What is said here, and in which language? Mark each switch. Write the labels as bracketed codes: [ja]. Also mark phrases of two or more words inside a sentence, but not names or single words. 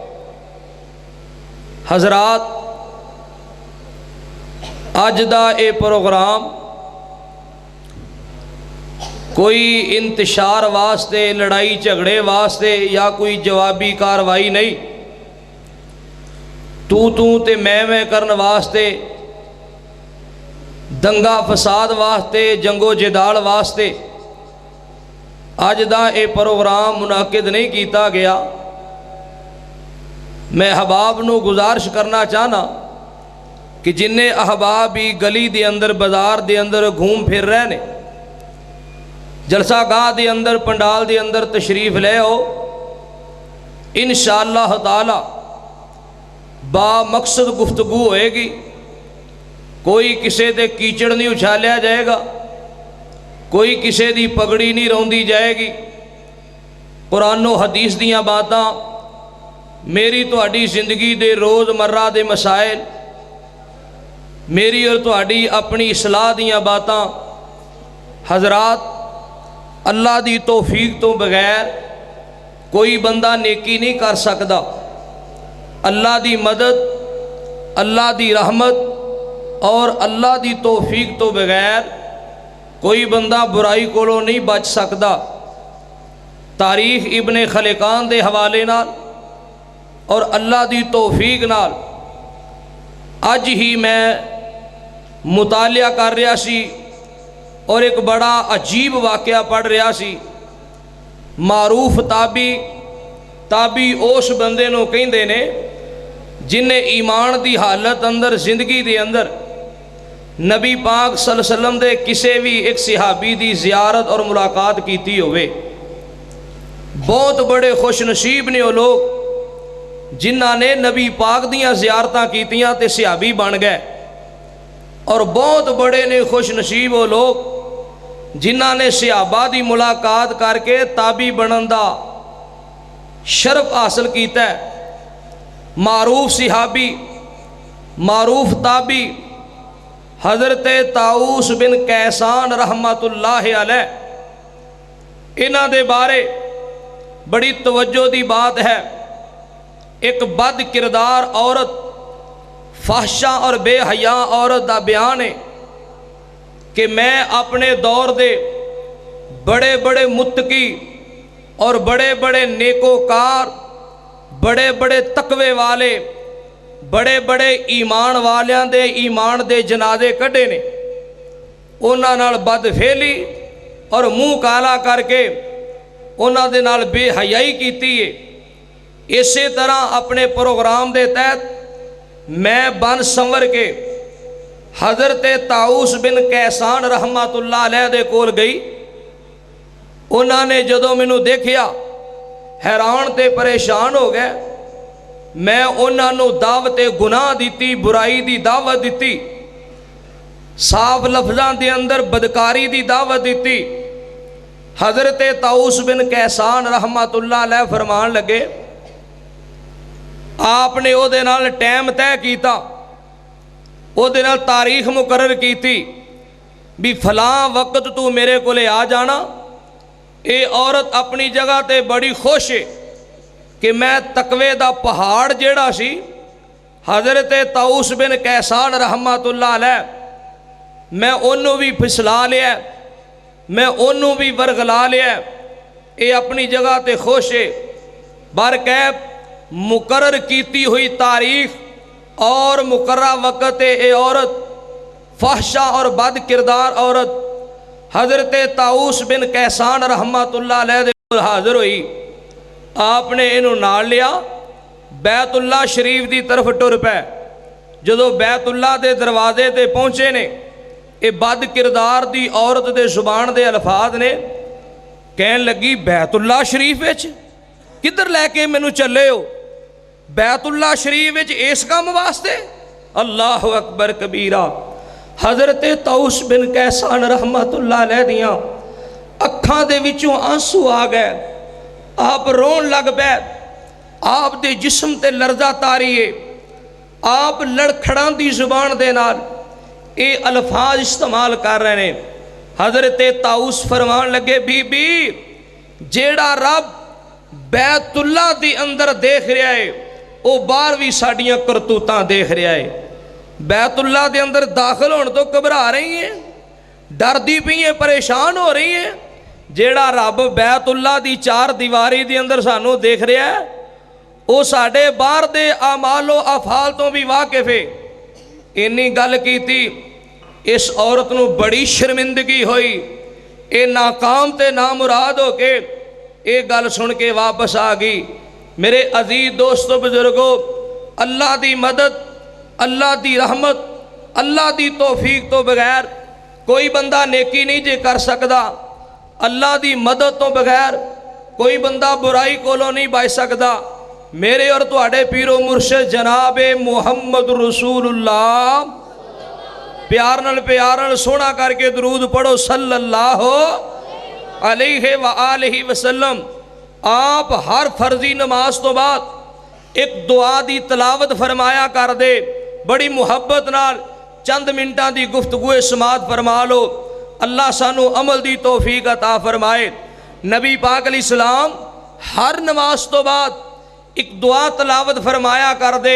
[pa] حضرات اج دا اے پروگرام کوئی انتشار واسطے لڑائی جھگڑے واسطے یا کوئی جوابی کاروائی نہیں، تو تے میں کرن واسطے دنگا فساد واسطے جنگ و جدال واسطے اج دا اے پروگرام منعقد نہیں کیتا گیا۔ میں احباب نو گزارش کرنا چاہنا کہ جنہیں احباب بھی گلی دے اندر بازار دے اندر گھوم پھر رہے نے جلسہ گاہ دے اندر پنڈال دے اندر تشریف لے ہو، انشاءاللہ تعالی با مقصد گفتگو ہوئے گی، کوئی کسے دے کیچڑ نہیں اچھالیا جائے گا، کوئی کسے دی پگڑی نہیں روندی جائے گی، قرآن و حدیث دیاں باتاں میری تہاڈی زندگی دے روز مرہ دے مسائل میری اور تہاڈی اپنی اصلاح دیاں باتاں حضرات اللہ دی توفیق تو بغیر کوئی بندہ نیکی نہیں کر سکتا۔ اللہ دی مدد اللہ دی رحمت اور اللہ دی توفیق تو بغیر کوئی بندہ برائی کولوں نہیں بچ سکتا۔ تاریخ ابن خلقان دے حوالے نال اور اللہ دی توفیق نال اج ہی میں مطالعہ کر رہا سی اور ایک بڑا عجیب واقعہ پڑھ رہا سی۔ معروف تابی اس بندے نو کہندے نے جن نے ایمان دی حالت اندر زندگی دے اندر نبی پاک صلی اللہ علیہ وسلم دے کسے بھی ایک صحابی دی زیارت اور ملاقات کیتی ہوئے۔ بہت بڑے خوش نصیب نے وہ لوگ جنہاں نے نبی پاک دیاں زیارتاں کیتیاں تے صحابی بن گئے، اور بہت بڑے نے خوش نصیب وہ لوگ جنہاں نے صحابہ دی ملاقات کر کے تابعی بنن دا شرف حاصل کیتا ہے. معروف صحابی، معروف تابعی حضرت طاؤس بن کیسان رحمۃ اللہ علیہ، انہاں دے بارے بڑی توجہ دی بات ہے. ایک بد کردار عورت، فاحشہ اور بے حیا عورت [ur] کا بیان ہے کہ میں اپنے دور [pa] دے بڑے بڑے متقی اور بڑے بڑے نیکوکار، بڑے بڑے تقوے والے، بڑے بڑے ایمان والیاں دے ایمان دے جنازے کڈھے نے، انہاں نال بدفعلی اور منہ کالا کر کے انہاں دے نال بے حیائی کیتی ہے. ایسے طرح اپنے پروگرام دے تحت میں بن سنور کے حضرت طاؤس بن کیسان رحمۃ اللہ علیہ دے کول گئی. اونہاں نے جدوں مینوں ویکھیا حیران تے پریشان ہو گئے. میں اونہاں نوں دعوت گناہ دی، برائی دی دعوت دی، صاف لفظاں دے اندر بدکاری دی دعوت دی. حضرت طاؤس بن کیسان رحمۃ اللہ علیہ فرمان لگے، آپ نے اوہدے نال ٹائم طے کیتا، اوہدے نال تاریخ مقرر کی بھئی فلاں وقت توں میرے کولے آ جانا. یہ عورت اپنی جگہ تے بڑی خوش ہے کہ میں تقوے دا پہاڑ جیہڑا سی حضرت طاؤس بن کیسان رحمۃ اللہ علیہ, میں اونہاں نوں بھی پھسلا لیا، میں اونہاں نوں بھی ورغلا لیا. یہ اپنی جگہ تے خوش ہے۔ بر وقت مقرر کی ہوئی تاریخ اور مقررہ وقت یہ عورت، فاحشہ اور بد کردار عورت حضرت طاؤس بن کیسان رحمۃ اللہ علیہ دے کول حاضر ہوئی. آپ نے اینہوں نال لیا، بیت اللہ شریف کی طرف ٹر پئے. جدوں بیت اللہ دے دروازے تے پہنچے نے، یہ بد کردار دی عورت دے زبان دے الفاظ نے، کہن لگی بیت اللہ شریف وچ کدھر لے کے مینوں چلے ہو? بیت اللہ شریف وچ اس کم واسطے? [ar] الله أكبر كبيرا. [pa] حضرت طاؤس بن کیسان رحمۃ اللہ علیہ دیاں اکھاں دے وچوں آنسو آ گئے. آپ رون لگ پئے. آپ دے جسم تے لرزہ طاری ہے. آپ لڑکھڑاندی زبان دے نال یہ الفاظ استعمال کر رہے ہیں. حضرت طاؤس فرمان لگے، بی بی جیہڑا رب بیت اللہ دے اندر دیکھ رہا ہے وہ باہر بھی ساڈیاں کرتوتاں دیکھ رہا ہے. بیت اللہ دے اندر داخل ہون توں گھبرا رہی ہے، ڈردی پئی ہے، پریشان ہو رہی ہے. جیہڑا رب بیت اللہ دی چار دیواری دے اندر سانوں دیکھ رہا ہے وہ ساڈے باہر دے اعمال و افعال توں بھی واقف ہے. اِنّی گل کیتی، اس عورت نوں بڑی شرمندگی ہوئی. یہ ناکام تے نامراد ہو کے یہ گل سن کے واپس آ گئی. میرے عزیز دوستو بزرگو، اللہ دی مدد، اللہ دی رحمت، اللہ دی توفیق توں بغیر کوئی بندہ نیکی نہیں جے کر سکدا. اللہ دی مدد توں بغیر کوئی بندہ برائی کولوں نہیں بچ سکدا. میرے اور تہاڈے پیر و مرشد جناب محمد رسول اللہ، پیار نال سوہنا کر کے درود پڑھو [ar] صلى الله عليه وآله وسلم. [pa] آپ ہر فرضی نماز توں بعد ایک دعا دی تلاوت فرمایا کردے. بڑی محبت نال چند منٹاں دی گفتگو سماعت فرما لو. اللہ سانوں عمل دی توفیق عطا فرمائے. نبی پاک علیہ السلام ہر نماز توں بعد ایک دعا تلاوت فرمایا کردے.